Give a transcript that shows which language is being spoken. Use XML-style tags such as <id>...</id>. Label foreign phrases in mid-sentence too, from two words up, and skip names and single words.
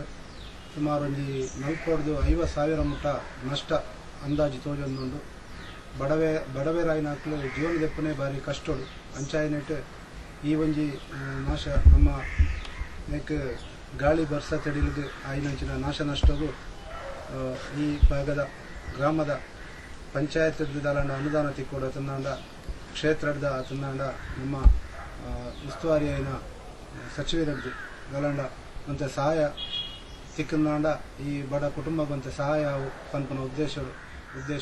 <tcy>ಸುಮಾರು ಒಂಜಿ 40,000 ಮುಟ್ಟ ನಷ್ಟ ಅಂದಾಜು ತೋಜೊಂದುಂಡು. ಬಡವೇರಾಯಿನ ಅಕ್ಲು ಜೀವನ ದೆಪ್ಪನೆ ಬಾರಿ ಕಷ್ಟೋಡು ಅಂಚಾಯಿನೆಟ್ ಈ ಒಂಜಿ ನಾಶ ನಮ್ಮ ಗಾಳಿ ಬರ್ಸ ತಡಿಲಿಗೆ ಆಯ್ನಂಚಿನ ನಾಶ ನಷ್ಟಗೂ ಈ ಭಾಗದ ಗ್ರಾಮದ ಪಂಚಾಯತ್ ದಲಾಂಡ ಅನುದಾನ ತಿಕ್ಕೋಡು ತಂದಾಂಡ ಕ್ಷೇತ್ರದ ತಂದಾಂಡ ನಮ್ಮ ಉಸ್ತುವಾರಿ అయిన ಸಚಿವರದ್ದು ಗಲಾಂಡ ಅಂತ ಸಹಾಯ ತಿಕ್ಕಂದಾಂಡ ಈ ಬಡ ಕುಟುಂಬಕ್ಕೆ ಸಹಾಯ ಪಂಪನ ಉದ್ದೇಶ</tcy>